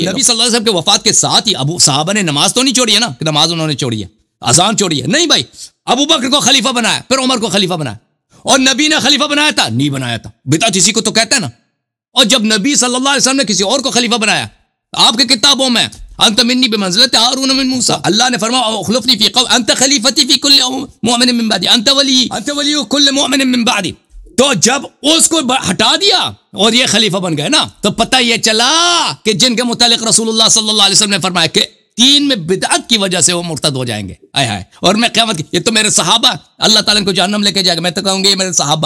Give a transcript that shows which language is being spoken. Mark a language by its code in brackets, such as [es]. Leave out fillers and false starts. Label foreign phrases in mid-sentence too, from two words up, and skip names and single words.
[ur] نبی صلی اللہ علیہ وسلم کے وفات کے ساتھ ہی ابو صحابہ نے نماز تو نہیں چھوڑی ہے نا, کہ نماز انہوں نے چھوڑی ہے, اذان چھوڑی ہے, نہیں بھائی. ابو بکر کو خلیفہ بنایا, پھر عمر کو خلیفہ بنایا, اور نبی نے خلیفہ بنایا تھا نہیں بنایا تھا, بدعت اسی کو تو کہتے ہیں نا. اور جب نبی صلی اللہ علیہ وسلم نے کسی اور کو خلیفہ بنایا, آپ کے کتابوں میں [ar] انت منی بمنزلت ہارون من موسیٰ, [ur] اللہ نے فرمایا [ar] اخلفنی فی قوم انت خلیفتی فی کل مؤمن من بعدی انت ولی کل مؤمن من بعدی. [ur] تو جب اس کو ہٹا دیا اور یہ خلیفہ بن گئے نا, تو پتہ یہ چلا کہ جن کے متعلق رسول اللہ صلی اللہ علیہ وسلم نے فرمایا کہ دین میں بدعت کی وجہ سے وہ مرتد ہو جائیں گے, آئے ہائے, اور میں قیامت کی, یہ تو میرے صحابہ, اللہ تعالیٰ کو جہنم لے کے جائے گا, میں تو کہوں گے یہ میرے صحابہ.